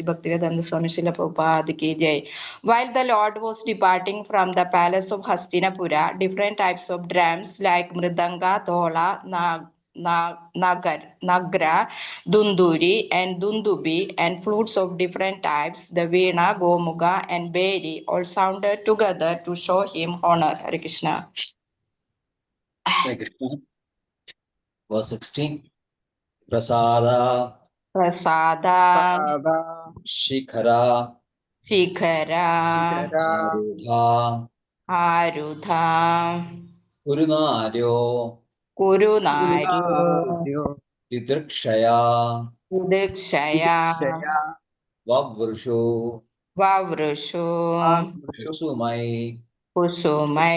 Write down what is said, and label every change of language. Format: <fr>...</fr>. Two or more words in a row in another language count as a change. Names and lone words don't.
<en>Bhaktivedanta Swami Srila Prabhupada Ki Jai. While the Lord was departing from the palace of Hastinapura, different types of drums like Mridanga, Thola, Nagra, Dunduri, and Dundubi, and flutes of different types, the Veena, Gomuga, and Beri, all sounded together to show him honor. Hare Krishna. Hare Krishna. Verse 16.</en> <sa>Prasada, Prasada, पादा, Shikhara, Shikhara, शिखरा, Arudha, ആരുധ കുരുനാര്യോ കുരുനാര്യോ ദിദൃക്ഷയാ ദിദക്ഷയാ വവൃഷോ വവൃഷോ കുസുമൈ കുസുമൈ</sa>